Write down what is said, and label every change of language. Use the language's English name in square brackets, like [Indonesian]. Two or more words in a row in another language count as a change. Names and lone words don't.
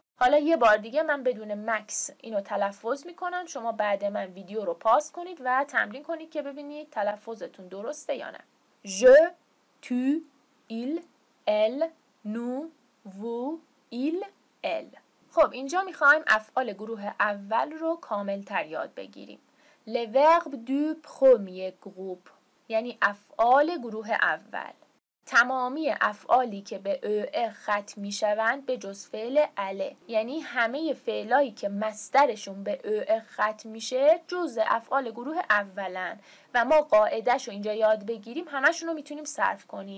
[Persian] حالا یه بار دیگه من بدون مکس اینو تلفظ میکنم، شما بعد من ویدیو رو پاس کنید و تمرین کنید که ببینید تلفظتون درسته یا نه. [French] je, tu, il, elle, nous, vous, ils, elles. [Persian] خب اینجا میخوایم افعال گروه اول رو کامل تر یاد بگیریم. [French] Le verbe du premier groupe [Persian] یعنی افعال گروه اول. تمامی افعالی که به ا ختم میشوند به جز فعل اله، یعنی همه فعلایی که مصدرشون به ا ختم میشه جز افعال گروه اولن و ما قاعده‌شو اینجا یاد بگیریم همشون رو میتونیم صرف کنیم.